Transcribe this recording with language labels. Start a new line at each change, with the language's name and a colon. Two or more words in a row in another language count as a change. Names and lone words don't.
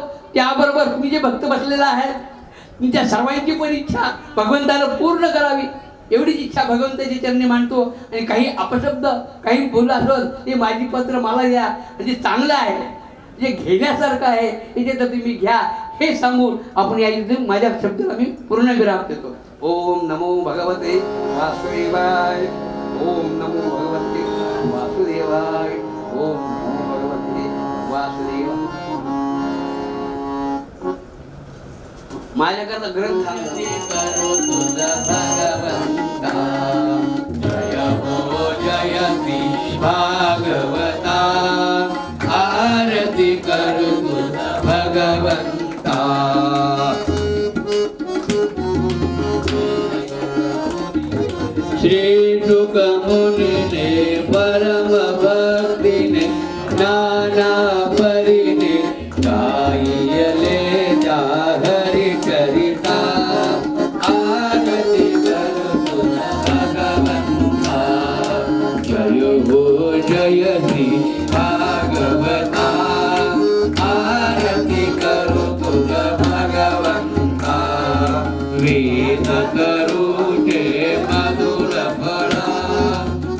Marathi: त्याबरोबर तुम्ही जे भक्त बसलेला आहे तुमच्या सर्वांची पण इच्छा भगवंताला पूर्ण करावी, एवढीच इच्छा भगवंताची चरणी मांडतो. आणि काही अपशब्द काही बोलला असलं ते माझी पत्र मला द्या, म्हणजे चांगलं आहे, जे घेण्यासारखं आहे याच्यात तुम्ही घ्या, हे सांगून आपण या इथे माझ्या शब्दाला मी पूर्ण विराम देतो.
Sanskrit: ओम नमो भगवते वासुदेवाय. ओम नमो भगवते वासुदेवाय. ओम नमो भगवते वासुदेवाय.
Marathi: माझ्याकरता ग्रंथ जय हो जय श्री भागवता. आरती करू तुझा भगवंता. श्री शुक मुनिने परम भक्तीने नाना परीने गायले जा हरि चरिता. आरती करू तुझा भगवंता. जय हो जय श्री भागवता. आरती करू तुझा भगवंता. वेद करू जे मधुर फळा.